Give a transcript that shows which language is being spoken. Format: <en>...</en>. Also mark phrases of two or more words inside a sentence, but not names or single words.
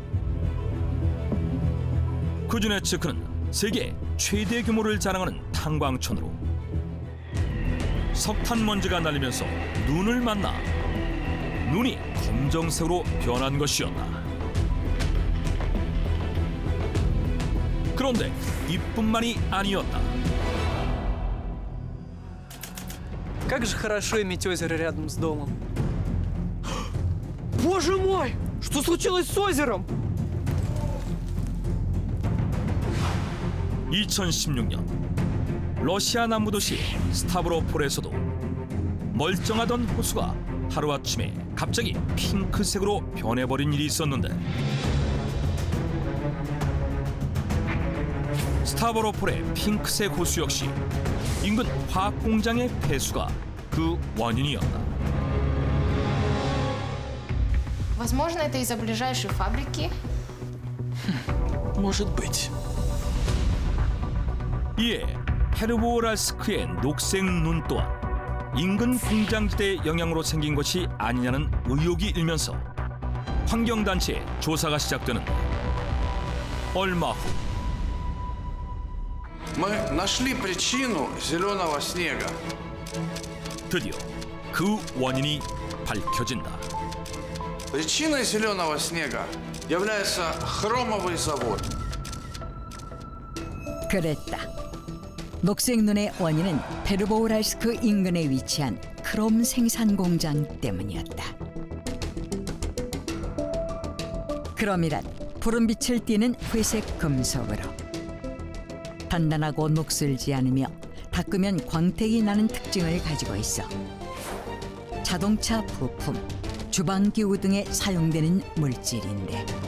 <ko>쿠즈네츠크는 세계 최대 규모를 자랑하는 탄광촌으로 석탄 먼지가 날리면서 눈을 만나 눈이 검정색으로 변한 것이었다. 그런데 이뿐만이 아니었다.</ko> <ru>Как же хорошо иметь озеро рядом с домом. Боже мой! Что случилось с озером?</ru> <ko>2016년 러시아 남부 도시 스타브로폴에서도 멀쩡하던 호수가 하루아침에 갑자기 핑크색으로 변해버린 일이 있었는데 스타브로폴의 핑크색 호수 역시 인근 화학공장의 폐수가 그 원인이었다.</ko> <ru>Возможно, это из-за ближайшей фабрики. Может быть.</ru> <ko>이에 페르보랄스크의 녹색 눈 또한 인근 공장지대의 영향으로 생긴 것이 아니냐는 의혹이 일면서 환경단체의 조사가 시작되는데 얼마 후</ko> <ru>Мы нашли причину зеленого снега.</ru> <ko>드디어 그 원인이 밝혀진다.</ko> <ru>Причиной зеленого снега является хромовый завод.</ru> <ko>그랬다. 녹색 눈의 원인은 페르보우랄스크 인근에 위치한 크롬 생산 공장 때문이었다. 크롬이란 푸른 빛을 띠는 회색 금속으로 단단하고 녹슬지 않으며 닦으면 광택이 나는 특징을 가지고 있어 자동차 부품, 주방기구 등에 사용되는 물질인데</ko>